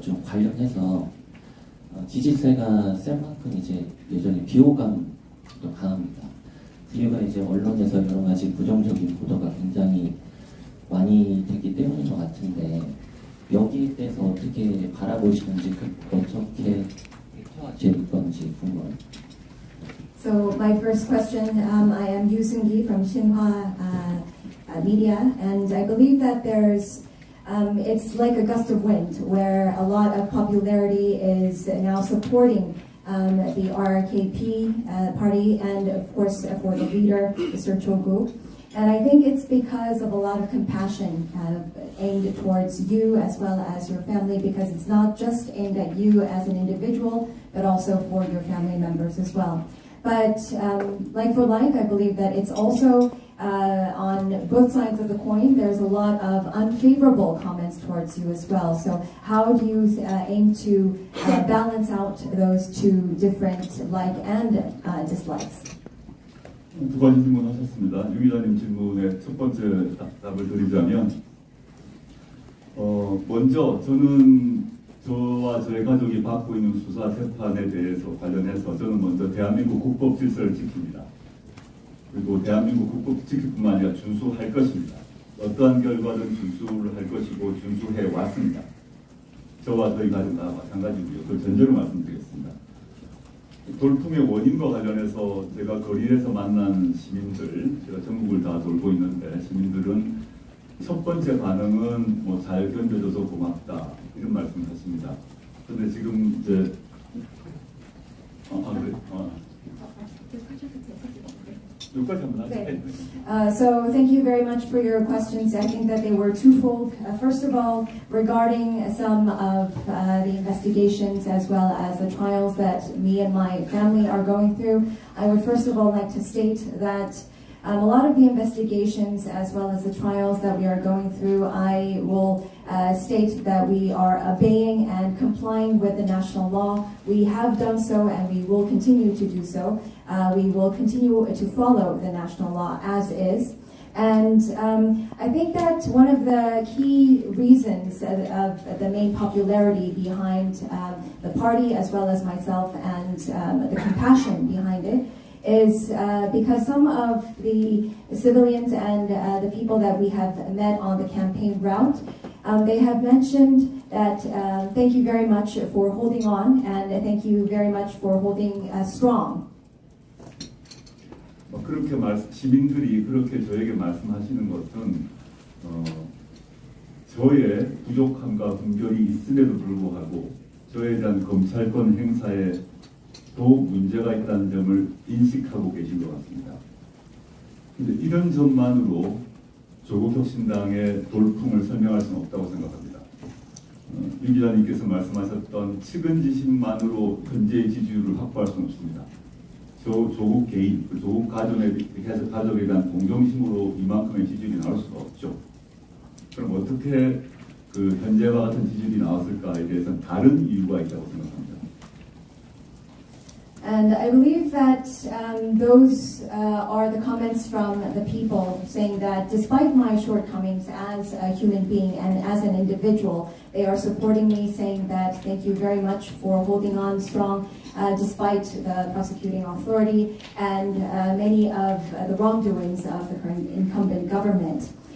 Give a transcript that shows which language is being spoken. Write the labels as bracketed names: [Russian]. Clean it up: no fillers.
[Korean] 좀 관련해서 지지세가 센 만큼 이제 여전히 비호감도 강합니다. 그 이유가 이제 언론에서 여러 가지 부정적인 보도가 굉장히 많이 되기 때문인 것 같은데 여기에 대해서 어떻게 바라보시는지 어떻게 제 건지 궁금해요. [English] So my first question, I am Yu Seung-gi from Shinhwa Media, and I believe that it's like a gust of wind where a lot of popularity is now supporting the RKP party and of course for the leader, Mr. Chogu. And I think it's because of a lot of compassion aimed towards you as well as your family, because it's not just aimed at you as an individual, but also for your family members as well. But like for like, I believe that it's also on both sides of the coin, there's a lot of unfavorable comments towards you as well. So how do you aim to balance out those two different like and dislikes? [Korean] 두 가지 질문하셨습니다. 유 기자님 질문의 첫 번째 답을 드리자면, 먼저 저와 저의 가족이 받고 있는 수사 재판에 대해서 관련해서 저는 먼저 대한민국 국법 질서를 지킵니다. 그리고 대한민국 국법 지킬 뿐만 아니라 준수할 것입니다. 어떠한 결과든 준수를 할 것이고 준수해 왔습니다. 저와 저희 가족 다 마찬가지고요. 그걸 전제로 말씀드리겠습니다. 돌풍의 원인과 관련해서 제가 거리에서 만난 시민들, 제가 전국을 다 돌고 있는데 시민들은 첫 번째 반응은 뭐 잘 견뎌줘서 고맙다 이런 말씀을 하십니다. 그런데 지금 이제 여기까지 한번 하세요. [English] So thank you very much for your questions. I think that they were twofold. First of all, regarding some of the investigations as well as the trials that me and my family are going through, I would first of all like to state that a lot of the investigations as well as the trials that we are going through, I will state that we are obeying and complying with the national law. We have done so and we will continue to do so. We will continue to follow the national law as is. And I think that one of the key reasons of the main popularity behind the party as well as myself and the compassion behind it is because some of the civilians and the people that we have met on the campaign route, they have mentioned that thank you very much for holding on and thank you very much for holding strong. [Korean] 그렇게 시민들이 그렇게 저에게 말씀하시는 것은 저의 부족함과 분별이 있음에도 불구하고 저에 대한 검찰권 행사에 또 문제가 있다는 점을 인식하고 계신 것 같습니다. 그런데 이런 점만으로 조국혁신당의 돌풍을 설명할 수는 없다고 생각합니다. 유 기자님께서 말씀하셨던 측은지심만으로 현재의 지지율을 확보할 수는 없습니다. 조국 개인, 조국 가족에 대한 동정심으로 이만큼의 지지율이 나올 수가 없죠. 그럼 어떻게 그 현재와 같은 지지율이 나왔을까에 대해서는 다른 이유가 있다고 생각합니다. [English] And I believe that those are the comments from the people saying that despite my shortcomings as a human being and as an individual, they are supporting me, saying that thank you very much for holding on strong despite the prosecuting authority and many of the wrongdoings of the current incumbent government.